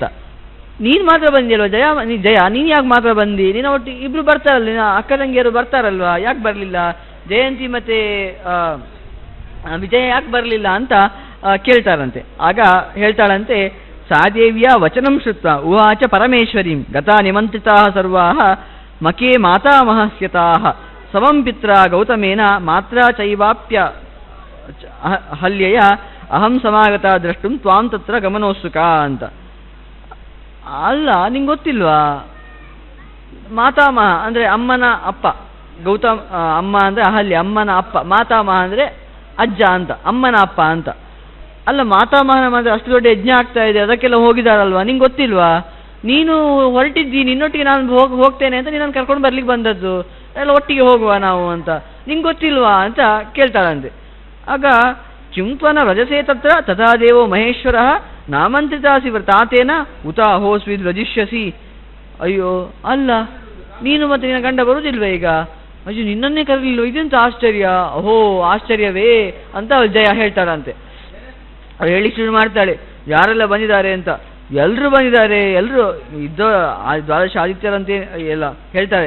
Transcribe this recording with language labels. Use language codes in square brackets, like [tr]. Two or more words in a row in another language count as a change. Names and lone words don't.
[kn] ನೀನು ಮಾತ್ರ ಬಂದಿಲ್ವ ಜಯ, ನೀನು ಯಾಕೆ ಮಾತ್ರ ಬಂದಿ? ನೀನು ಒಟ್ಟಿಗೆ ಇಬ್ರು ಬರ್ತಾರಲ್ಲ, ನಿನ್ನ ಅಕ್ಕ ತಂಗಿಯರು ಬರ್ತಾರಲ್ವಾ, ಯಾಕೆ ಬರಲಿಲ್ಲ? ಜಯಂತಿ ಮತ್ತೆ ವಿಜಯ ಯಾಕೆ ಬರಲಿಲ್ಲ ಅಂತ ಕೇಳ್ತಾರಂತೆ. ಆಗ ಹೇಳ್ತಾಳಂತೆ, [sa] ಸಾದೇವಿಯ ವಚನಂ ಶ್ರುತ್ವ ಉವಾಚ ಪರಮೇಶ್ವರೀಂ ಗತಾ ನಿಮಂತ್ರಿತಾ ಸರ್ವಾಹ ಮಕೆ ಮಾತಾಮಹಸ್ಯತಾಹ ಸಮಂ ಪಿತ್ರ ಗೌತಮೇನ ಮಾತ್ರ ಚೈವಾಪ್ಯ ಹಲ್ಯಯ ಅಹಂ ಸಮಾಗತ ದ್ರಷ್ಟುಂ ತ್ವಾಂ ತತ್ರ ಗಮನೋತ್ಸುಕ ಅಂತ. [kn] ಅಲ್ಲ, ನಿಂಗೆ ಗೊತ್ತಿಲ್ವಾ? ಮಾತಾಮಹ ಅಂದರೆ ಅಮ್ಮನ ಅಪ್ಪ, ಗೌತಮ್ ಅಮ್ಮ ಅಂದರೆ ಅಹಲ್ಯ, ಅಮ್ಮನ ಅಪ್ಪ. ಮಾತಾಮಹ ಅಂದರೆ ಅಜ್ಜ ಅಂತ, ಅಮ್ಮನ ಅಪ್ಪ ಅಂತ. ಅಲ್ಲ, ಮಾತಾಮಹನ ಅಂದರೆ ಅಷ್ಟು ದೊಡ್ಡ ಯಜ್ಞ ಆಗ್ತಾ ಇದೆ, ಅದಕ್ಕೆಲ್ಲ ಹೋಗಿದಾರಲ್ವಾ, ನಿಂಗೆ ಗೊತ್ತಿಲ್ವಾ? ನೀನು ಹೊರಟಿದ್ದಿ, ನಿನ್ನೊಟ್ಟಿಗೆ ನಾನು ಹೋಗ್ತೇನೆ ಅಂತ ನೀನು ಕರ್ಕೊಂಡು ಬರ್ಲಿಕ್ಕೆ ಬಂದದ್ದು, ಎಲ್ಲ ಒಟ್ಟಿಗೆ ಹೋಗುವ ನಾವು ಅಂತ. ನಿಂಗೆ ಗೊತ್ತಿಲ್ವಾ ಅಂತ ಕೇಳ್ತಾಳಂತೆ. ಆಗ [sa] ಕಿಂತ್ವನ ವ್ರಜಸೇ ತತ್ರ ತಥಾ ದೇವೋ ಮಹೇಶ್ವರ ನಾಮಂತ್ರಿತಾಸಿ ವ್ರತಾತೇನ ಉತ ಅಹೋಸ್ವಿದ್ ವ್ರಜಿಷ್ಯಸಿ. [kn] ಅಯ್ಯೋ ಅಲ್ಲ, ನೀನು ಮತ್ತೆ ನಿನ್ನ ಗಂಡ ಬರುವುದಿಲ್ವೇ ಈಗ? ಅಯ್ಯೋ ನಿನ್ನನ್ನೇ ಕರಲಿಲ್ಲ, ಇದೆಂತ ಆಶ್ಚರ್ಯ, ಅಹೋ ಆಶ್ಚರ್ಯವೇ ಅಂತ ಜಯ ಹೇಳ್ತಾಳಂತೆ. ಅವಳು ಹೇಳಿ ಶುರು ಮಾಡ್ತಾಳೆ, ಯಾರೆಲ್ಲ ಬಂದಿದ್ದಾರೆ ಅಂತ. ಎಲ್ಲರೂ ಬಂದಿದ್ದಾರೆ, ಎಲ್ಲರೂ ಇದ್ದ ದ್ವಾದಶ ಆದಿತ್ಯರಂತೆ ಎಲ್ಲ ಹೇಳ್ತಾರೆ.